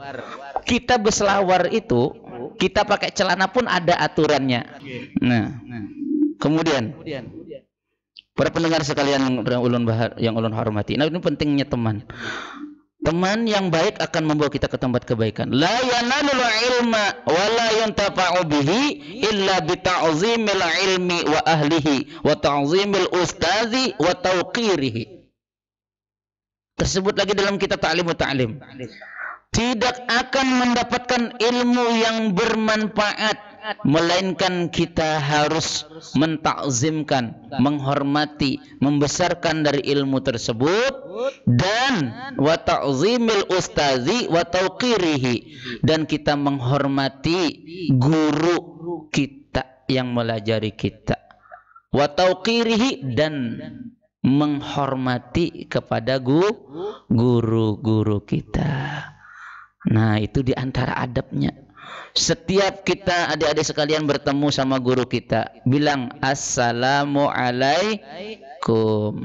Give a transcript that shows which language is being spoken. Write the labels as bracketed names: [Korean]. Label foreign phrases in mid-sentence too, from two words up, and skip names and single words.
[Indonesian] Kita berselawar itu, kita pakai celana pun ada aturannya. Nah, kemudian para pendengar sekalian yang ulun hormati. Nah, ini pentingnya teman. Teman yang baik akan membawa kita ke tempat kebaikan. [Arabic] لا ينال العلم ولا ينتفع به إلا بتعظيم العلم وأهله وتعظيم الأستاذ وتوقيره. [Indonesian] Tersebut lagi dalam kitab Ta'limut Ta'lim. Tidak akan mendapatkan ilmu yang bermanfaat melainkan kita harus mentakzimkan, menghormati, membesarkan dari ilmu tersebut dan [Arabic] وتعظيم الأستاذ وتوقيره, [Indonesian] dan kita menghormati guru kita yang melajari kita, [Arabic] وتوقيره, [Indonesian] dan menghormati kepada guru-guru kita. Nah, itu diantara adabnya. Setiap kita adik-adik sekalian bertemu sama guru kita, bilang assalamualaikum.